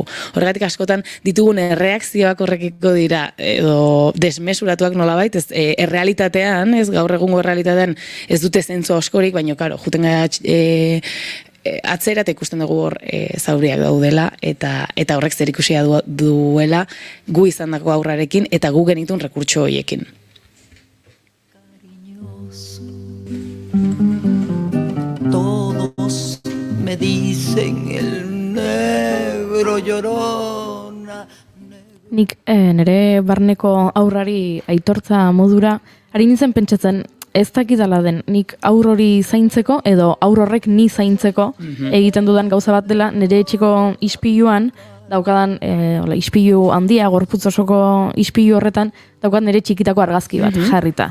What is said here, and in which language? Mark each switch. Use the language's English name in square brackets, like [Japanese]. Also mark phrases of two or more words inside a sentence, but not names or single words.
[Basque] Horregatik askotan ditugun erreakzioak horrekiko dira, edo desmesuratuak nolabait, errealitatean, gaur egungo errealitatean ez dute zentzu askorik, baina, karo, juten gara atzera eta ikusten dugu hor zauriak daudela, eta horrek zer ikusia duela gu izandako aurrarekin, eta gu genitun rekurtso horiekin. [Spanish] Todos me dicen el negro llorona. [Basque] Nik nire barneko aurrari aitortza modura, ari nintzen pentsatzen, ez dakidala den, nik aur hori zaintzeko, edo aur horrek ni zaintzeko, egiten dudan gauza bat dela, nire etxeko ispiluan, daukadan ispilu handia, gorputz osoko ispilu horretan, daukat nire txikitako argazki bat jarrita.